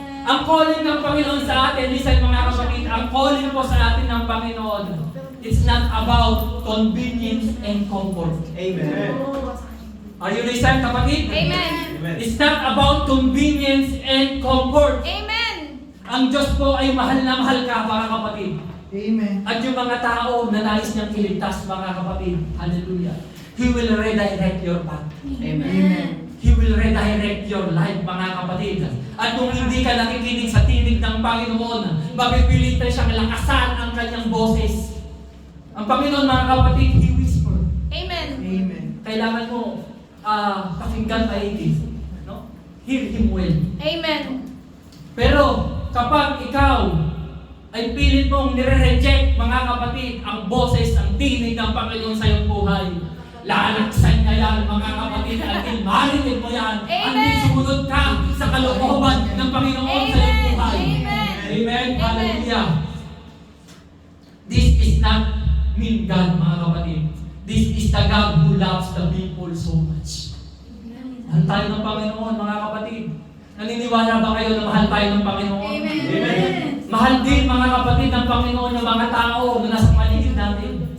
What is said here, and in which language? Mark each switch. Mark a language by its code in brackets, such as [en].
[tl] Ang calling ng Panginoon sa atin, listen mga kapatid, ang calling po sa atin ng Panginoon, [en] it's not about convenience and comfort. Amen. Are you listening, kapatid? Amen. It's not about convenience and comfort. Amen. [tl] Ang Diyos po ay mahal na mahal ka, mga kapatid. Amen. At yung mga tao na nais niyang iligtas, mga kapatid, hallelujah, [en] He will redirect your path. Amen. He will redirect your life, [tl] mga kapatid. At kung hindi ka nakikinig sa tinig ng Panginoon, mapipilitan siyang lakasan ang kanyang boses. Ang Panginoon, mga kapatid, [en] He whisper. Amen. Amen. [tl] Kailangan mo pakinggan maigi. No? [en] Hear Him well. Amen. [tl] Pero kapag ikaw ay pilit mong nire-reject, mga kapatid, ang boses, ang tinig ng Panginoon sa iyong buhay, lalaksan niya yan, mga kapatid, until marinig mo yan, until sumunod ka sa kalooban ng Panginoon sa iyong buhay. [en] Amen. Hallelujah. This is not mean God, [tl] mga kapatid. [en] This is the God who loves the people so much. [tl] Mahal tayo ng Panginoon, mga kapatid. Naniniwala ba kayo na mahal tayo ng Panginoon? Amen. Mahal din, mga kapatid, ng Panginoon yung mga tao na nasa paligid natin.